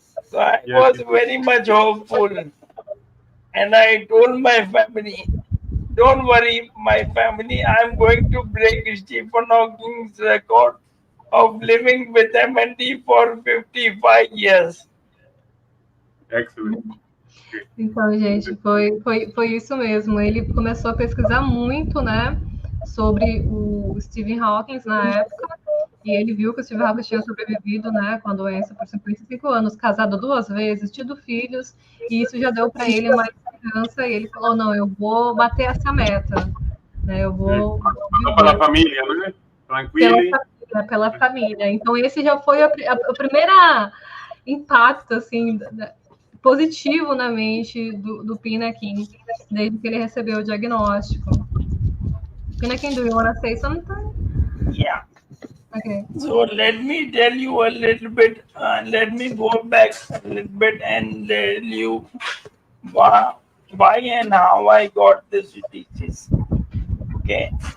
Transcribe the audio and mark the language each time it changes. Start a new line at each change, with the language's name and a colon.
English: So I was very much hopeful, and I told my family, don't worry, my family, I'm going to break Stephen Hawking's record of living with MND for 55 years. Excellent.
Portuguese: Então, gente, foi isso mesmo. Ele começou a pesquisar muito, né, sobre o Stephen Hawking na época, e ele viu que o Stephen Hawking tinha sobrevivido, né, com a doença por 55 anos, casado 2 vezes, tido filhos, e isso já deu para ele uma esperança, e ele falou, não, eu vou bater essa meta, né, eu vou... Pela família, né? Tranquilo. Pela família. Então, esse já foi o primeiro impacto, assim, positivo na mente do Pinakin, desde que ele recebeu o diagnóstico.
English: Pinakin, do you want to say something? Yeah. Okay. So let me tell you a little bit, let me go back a little bit and tell you why and how I got this disease. Okay.